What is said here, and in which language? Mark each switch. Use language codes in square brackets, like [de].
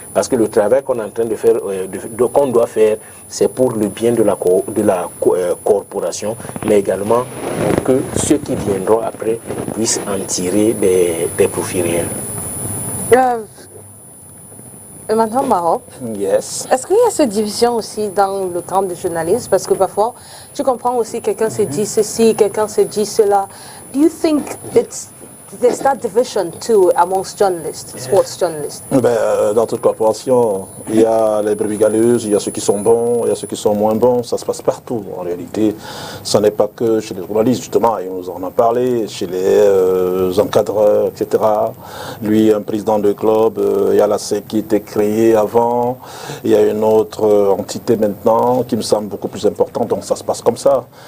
[fr] Parce que le travail qu'on est en train de faire, qu'on doit faire, c'est pour le bien de la corporation, mais également pour que ceux qui viendront après puissent en tirer des profits réels. Et maintenant, Maroc, [en] Yes. [fr] est-ce qu'il y a cette division aussi dans le camp des journalistes? Parce que parfois, tu comprends aussi, quelqu'un se dit ceci, quelqu'un se dit cela. [en] Do you think there's that division too amongst journalists, sports journalists? [fr] Dans toute corporation, il y a les brebis galeuses, il y a ceux qui sont bons, il y a ceux qui sont moins bons. Ça se passe partout. En réalité, ce n'est pas que chez les journalistes, justement, et nous en a parlé, chez les encadreurs, etc. Lui, un président de club, il y a la SEC qui était créée avant, il y a une autre entité maintenant qui me semble beaucoup plus importante, donc ça se passe comme ça.